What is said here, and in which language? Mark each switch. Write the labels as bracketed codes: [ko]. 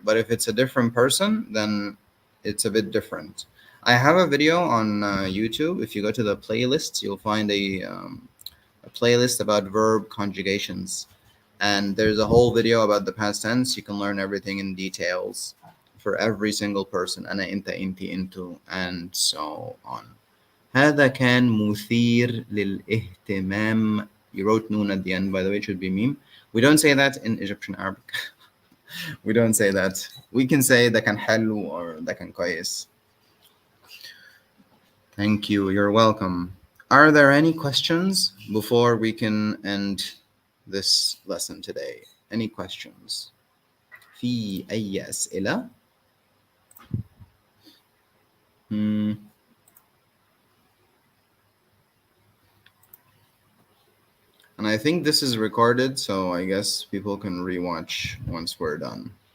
[en] But if it's a different person, then it's a bit different. I have a video on YouTube. If you go to the playlists, you'll find a playlist about verb conjugations. And there's a whole video about the past tense. You can learn everything in details for every single person. [ar] أنا, أنت, أنتي, أنتو, and so on. هذا كان مثير للاهتمام. [en] You wrote noon at the end, by the way, it should be meme. We don't say that in Egyptian Arabic. We don't say that. We can say [ar] ده كان حلو or ده كان كويس. [en] Thank you. You're welcome. Are there any questions before we can end this lesson today? Any questions? [ar] في أي أسئلة؟ [en] And I think this is recorded, so I guess people can rewatch once we're done.